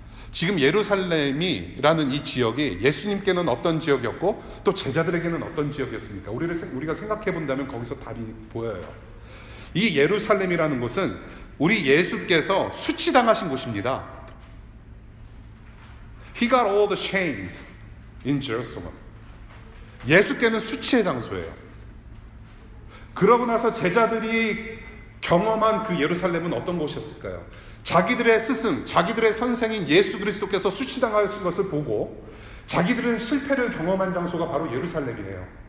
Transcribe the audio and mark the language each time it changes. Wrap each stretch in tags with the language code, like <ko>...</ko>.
<ko>지금 예루살렘이라는 이 지역이 예수님께는 어떤 지역이었고 또 제자들에게는 어떤 지역이었습니까? 우리가 생각해 본다면 거기서 답이 보여요. 이 예루살렘이라는 곳은 우리 예수께서 수치당하신 곳입니다.</ko> <en>He got all the shames in Jerusalem.</en> <ko>예수께는 수치의 장소예요. 그러고 나서 제자들이 경험한 그 예루살렘은 어떤 곳이었을까요? 자기들의 스승, 자기들의 선생인 예수 그리스도께서 수치당하신 것을 보고 자기들은 실패를 경험한 장소가 바로 예루살렘이에요.</ko>